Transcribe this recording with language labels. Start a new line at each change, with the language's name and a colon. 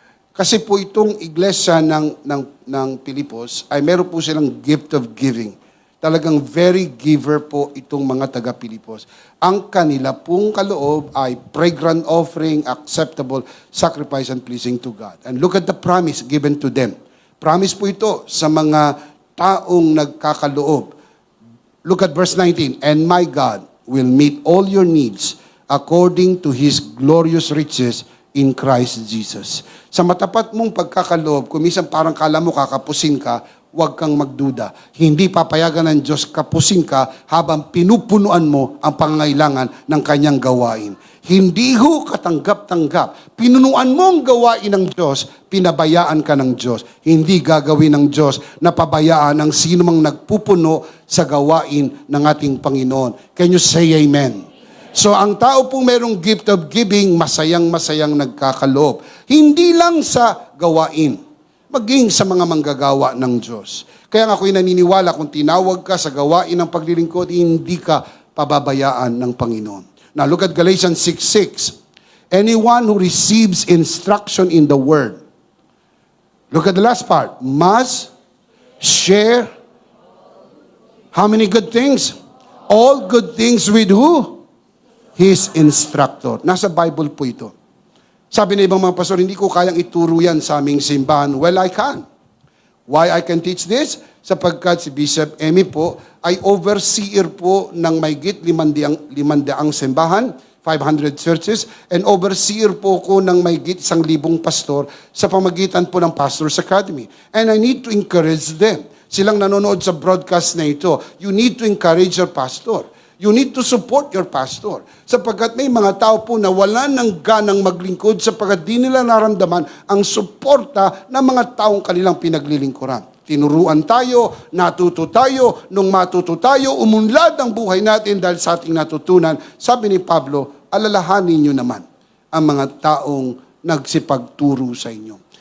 Filipino: Kasi po itong iglesia ng Pilipos ay meron po silang gift of giving. Talagang very giver po itong mga taga-Pilipos. Ang kanila pong kaloob ay
English: fragrant offering, acceptable sacrifice, and pleasing to God. And look at the promise given to them.
Filipino: Promise po ito sa mga taong nagkakaloob.
English: Look at verse 19. And my God will meet all your needs according to His glorious riches in Christ Jesus.
Filipino: Sa matapat mong pagkakaloob, kung minsan parang kala mo kakapusin ka, huwag kang magduda. Hindi papayagan ng Diyos kapusin ka habang pinupunuan mo ang pangangailangan ng kanyang gawain. Hindi ho katanggap-tanggap. Pinunuan mo ang gawain ng Diyos, pinabayaan ka ng Diyos. Hindi gagawin ng Diyos na pabayaan ang sino mang nagpupuno sa gawain ng ating Panginoon.
English: Can you say amen? So,
Filipino: ang tao pong merong
English: gift of giving,
Filipino: masayang-masayang nagkakaloob. Hindi lang sa gawain, maging sa mga manggagawa ng Diyos. Kaya nga ako'y naniniwala kung tinawag ka sa gawain ng paglilingkod, hindi ka pababayaan ng Panginoon.
English: Now, look at Galatians 6:6. Anyone who receives instruction in the Word, look at the last part, must share how many good things? All good things with who? His instructor.
Filipino: Nasa Bible po ito. Sabi ng ibang mga pastor, hindi ko kayang ituro yan sa aming simbahan.
English: Well, I can. Why I can teach this?
Filipino: Sapagkat si Bishop Emmy po ay overseer po ng mahigit 500 simbahan, 500 churches, and overseer po ko ng mahigit 1,000 pastor sa pamagitan po ng Pastors Academy.
English: And I need to encourage them.
Filipino: Silang nanonood sa broadcast na ito.
English: You need to encourage your pastor. You need to support your pastor.
Filipino: Sapagkat may mga tao po na wala ng ganang maglingkod sapagkat di nila naramdaman ang suporta ng mga taong kanilang pinaglilingkuran. Tinuruan tayo, natuto tayo, nung matuto tayo, umunlad ang buhay natin dahil sa ating natutunan. Sabi ni Pablo, alalahanin nyo naman ang mga taong nagsipagturo sa inyo.